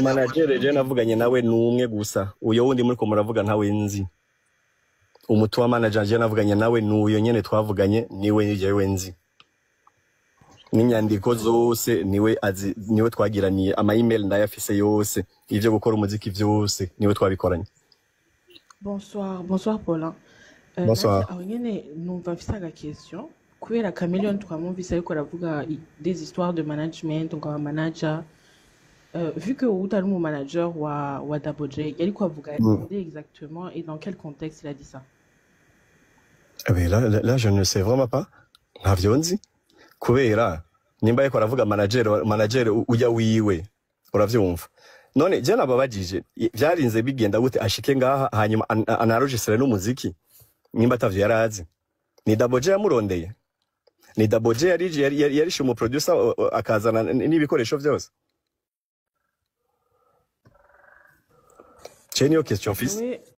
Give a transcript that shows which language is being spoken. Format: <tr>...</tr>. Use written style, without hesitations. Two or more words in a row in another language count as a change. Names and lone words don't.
<rn>manager je navuganye nawe numwe gusa uyo wundi muri ko muravuga ntawe nzi umutu wa manager je navuganye nawe nuyo nyene twavuganye niwe yewe nzi n'inyandiko zose niwe twagiraniye ama email ndayafise yose ivyo gukora umuziki vyose niwe twabikoranye.</rn> <fr>Bonsoir Paulin. Bonsoir.</fr> <rn>Nyene numva mfise aga question kubera Chameleone twamumvise ariko aravuga</rn> <fr>des histoires de management donc un manager vu que</fr> <rn>utari mu manager wa Dabo J yariko avuga</rn> <fr>exactement et dans quel contexte il a dit ça? Mais là je ne sais vraiment pas.</fr> <rn>Ntavyo nzi. Kubera nimba yeko aravuga manager uya wiwe uravyumva none je nababajije byarinze bigenda gute ashike ngaha hanyuma anarogisere n'umuziki nimba atavyo yarazi ni Dabo J yamurondeye ni Dabo J yari mu producer akazana n'ibikoresho byose je niyo question fils</rn>